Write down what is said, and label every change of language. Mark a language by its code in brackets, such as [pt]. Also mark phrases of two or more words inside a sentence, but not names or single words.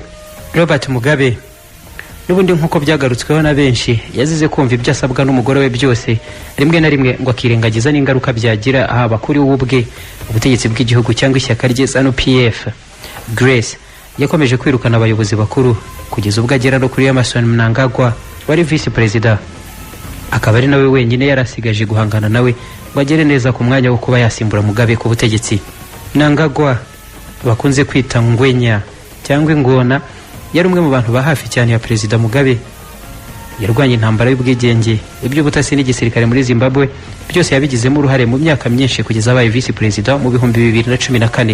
[rw] Robert Mugabe n'ubundi nkuko byagarutsweho na benshi yazize kumva ibyo asabwa n'umugore we byose rimwe na rimwe ngo akirengagiza n'ingaruka byagira haba kuri we ubwe ubutegetsi bw'igihugu cyangwa ishyaka rye ZANU-PF. Grace yakomeje kwirukana abayobozi bakuru kugeza ubwo agera no kuri Emmerson Mnangagwa wari [en] vice president. [rw] Akaba ari nawe wenyine yarasigaje guhangana nawe ngo agere neza ku mwanya wo kuba yasimbura Mugabe ku butegetsi. Mnangagwa bakunze kwita ngwenya cyangwa ingona yari umwe mu bantu ba hafi cyane ya Perezida Mugabe. Yarwanye intambara y'ubwigenge iby'ubutasi n'igisirikare muri Zimbabwe byose yabigizemo uruhare mu myaka myinshi kugeza abaye [en] vice president [rw] mu 2014.